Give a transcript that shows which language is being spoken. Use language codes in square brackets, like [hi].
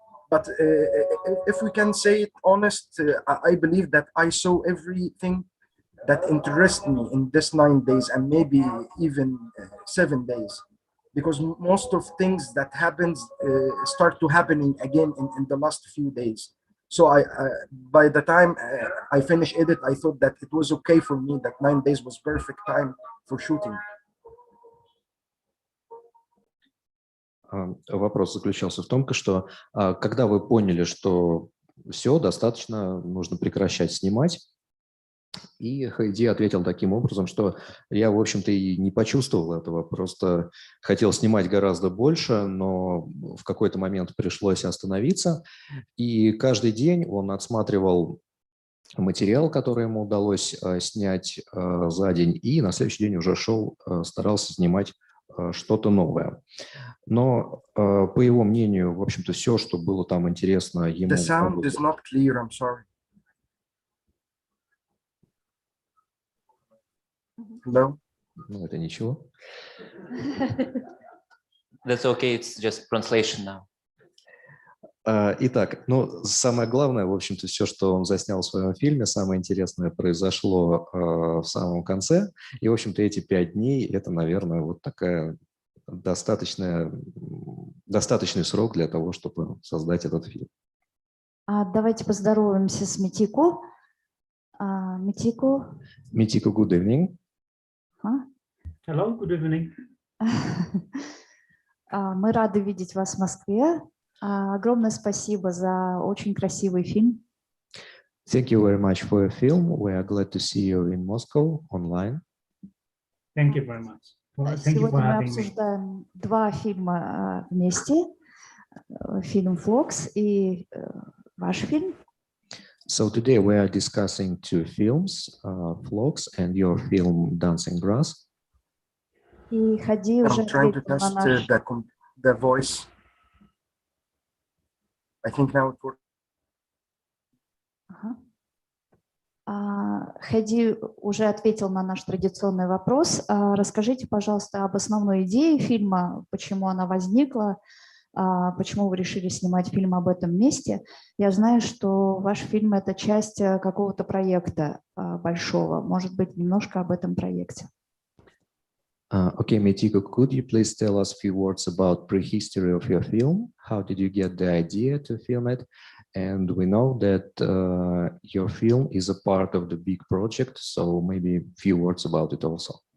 [en] But if we can say it honest, I believe that I saw everything that interests me in this 9 days, and maybe even 7 days, because most of things that happens start to happening again in the last few days. So by the time I finished edit, I thought that it was okay for me, that 9 days was perfect time for shooting. [ru] Вопрос заключался в том, что когда вы поняли, что все, достаточно, нужно прекращать снимать, и Хайди ответил таким образом, что я, в общем-то, и не почувствовал этого, просто хотел снимать гораздо больше, но в какой-то момент пришлось остановиться, и каждый день он отсматривал материал, который ему удалось снять за день, и на следующий день уже шел, старался снимать что-то новое. Но, по его мнению, в общем-то, все, что было там интересно ему... [en] The sound is not clear, I'm sorry. No? [ru] Ну, это ничего. [en] That's okay, it's just translation now. [ru] Итак, ну, самое главное, в общем-то, все, что он заснял в своем фильме, самое интересное произошло в самом конце. И, в общем-то, эти 5 дней – это, наверное, вот такая достаточный срок для того, чтобы создать этот фильм. Давайте поздороваемся с Митику. Митику. [en] Mitiku, good evening. Hello, good evening. [ru] Мы рады видеть вас в Москве. Огромное спасибо за очень красивый фильм. [en] Thank you very much for your film. We are glad to see you in Moscow online. Thank you very much. Thank you for having me. [ru] обсуждаем 2 фильма вместе. Фильм «Флокс» и ваш фильм. [en] So today we are discussing 2 films, Vlogs and your film Dancing Grass. [ru] И Хади уже [en] I'm trying to [ru] ответил на [en] test [ru] наш... [en] the voice. I think now it works. [ru] Хади уже ответил на наш традиционный вопрос. Расскажите, пожалуйста, об основной идее фильма, почему она возникла, почему вы решили снимать фильм об этом месте. Я знаю, что ваш фильм – это часть какого-то проекта большого. Может быть, немножко об этом проекте. [en] Okay, Mitiku, could you please tell us a few words about prehistory of your film? How did you get the idea to film it? And we know that your film is a part of the big project, so maybe a few words about it also.